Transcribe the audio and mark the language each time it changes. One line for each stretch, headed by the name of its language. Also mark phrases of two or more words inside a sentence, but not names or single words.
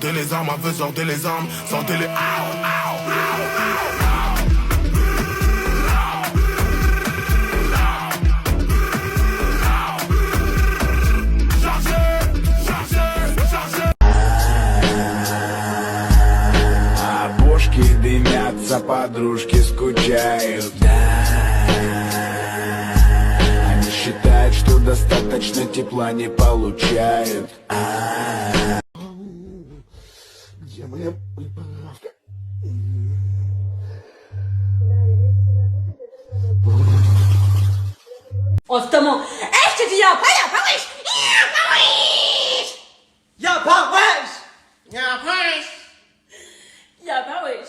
French: sortez les armes, un peu sortez les armes, sortez les...
Russian: А бошки дымятся, подружки скучают. Они считают, что достаточно тепла не получают. Где моя приправка?
French: En ce moment, je te dis y'a pas wesh! Y'a pas wesh!